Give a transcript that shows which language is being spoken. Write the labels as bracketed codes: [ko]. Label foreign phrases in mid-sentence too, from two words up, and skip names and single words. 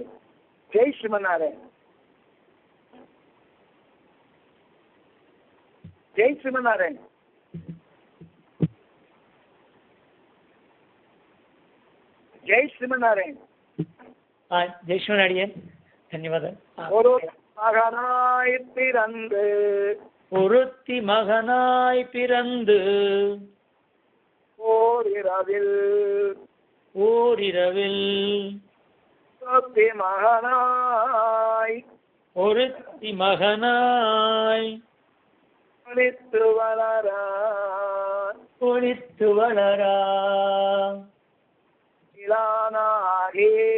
[te] జై శ్రీమన్నారాయణ. జై శ్రీమన్నారాయణ. జై శ్రీమన్నారాయణ. జై శ్రీమన్నారాయణ. ధన్యవాదాలు. [ta] மகனாய் பிறந்து ஒருத்தி மகனாய் பிறந்து ஓரிரவில் ஒருத்தி மகனாய் ஒளித்து வளரா இளானாகி